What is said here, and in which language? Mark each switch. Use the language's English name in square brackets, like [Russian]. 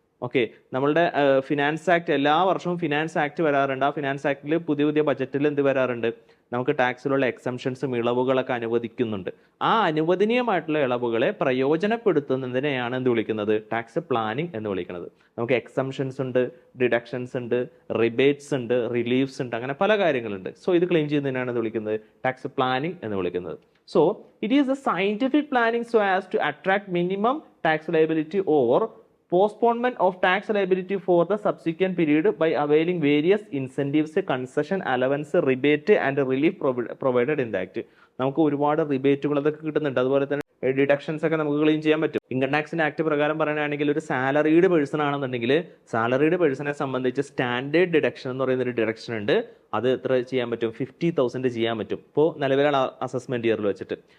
[Malayalam] Okay, നമ്മളുടെ finance act, എല്ലാ വർഷവും ഫിനാൻസ് ആക്ട് വരാറുണ്ട്. ആ ഫിനാൻസ് ആക്ടിൽ പുതിയ ബജറ്റിൽ എന്ത് വരാറുണ്ട്, നമുക്ക് ടാക്സിലുള്ള എക്സംഷൻസും ഇളവുകളൊക്കെ അനുവദിക്കുന്നുണ്ട്. ആ അനുവദനീയമായിട്ടുള്ള ഇളവുകളെ പ്രയോജനപ്പെടുത്തുന്നതിനെയാണ് എന്ത് വിളിക്കുന്നത്, ടാക്സ് പ്ലാനിങ് എന്ന് വിളിക്കുന്നത്. നമുക്ക് എക്സംഷൻസ് ഉണ്ട്, ഡിഡക്ഷൻസ് ഉണ്ട്, റിബേറ്റ്സ് ഉണ്ട്, റിലീഫ്സ് ഉണ്ട്, അങ്ങനെ പല കാര്യങ്ങളുണ്ട്. സോ ഇത് ക്ലെയിം ചെയ്യുന്നതിനാണ് എന്ത് വിളിക്കുന്നത്, ടാക്സ് പ്ലാനിങ് എന്ന് വിളിക്കുന്നത്. [English] So it is a scientific planning so as to attract minimum tax liability or postponement of tax liability for the subsequent period by availing various incentives, concession, allowance, rebate and relief provided in the act. [Malayalam] നമുക്ക് ഒരുപാട് റിബേറ്റുകൾ അതൊക്കെ കിട്ടുന്നുണ്ട്. അതുപോലെ തന്നെ deductions ഒക്കെ നമുക്ക് claim ചെയ്യാൻ പറ്റും. ഇൻകം ടാക്സിന്റെ ആക്ട് പ്രകാരം പറയുകയാണെങ്കിൽ ഒരു സാലറീഡ് പേഴ്സൺ ആണെന്നുണ്ടെങ്കിൽ സാലറീഡ് പേഴ്സണെ സംബന്ധിച്ച് സ്റ്റാൻഡേർഡ് ഡിഡക്ഷൻ എന്ന് പറയുന്ന ഒരു ഡിഡക്ഷൻ ഉണ്ട്. അത് എത്ര ചെയ്യാൻ പറ്റും, 50,000 ചെയ്യാൻ പറ്റും ഇപ്പോൾ നിലവിലുള്ള അസസ്മെന്റ് ഇയറിൽ വെച്ചിട്ട്.